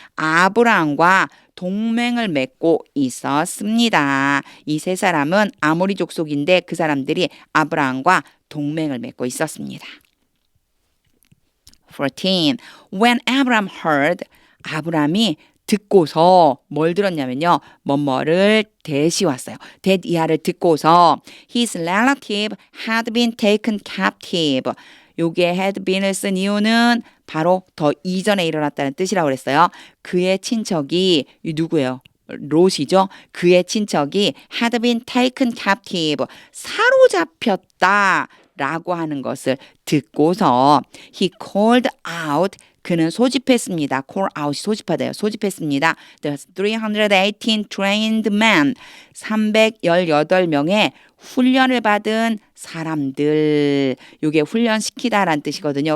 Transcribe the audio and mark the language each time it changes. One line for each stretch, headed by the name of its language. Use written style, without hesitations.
Korean: 아브라함과 동맹을 맺고 있었습니다. 이 세 사람은 아모리족 속인데 그 사람들이 아브라함과 동맹을 맺고 있었습니다. 14.
English: When Abraham heard
Korean: 아브라함이 듣고서 뭘 들었냐면요. 뭐뭐를 대시 왔어요.
English: that
Korean: 이하를 듣고서
English: his relative had been taken captive.
Korean: 요게 had been을 쓴 이유는 바로 더 이전에 일어났다는 뜻이라고 그랬어요. 그의 친척이 누구예요? 롯이죠. 그의 친척이
English: had been taken captive.
Korean: 사로잡혔다. 라고 하는 것을 듣고서
English: he called out
Korean: 그는 소집했습니다. call out이 소집하다요. 소집했습니다.
English: The 318 trained men
Korean: 318명의 훈련을 받은 사람들 요게 훈련시키다라는 뜻이거든요.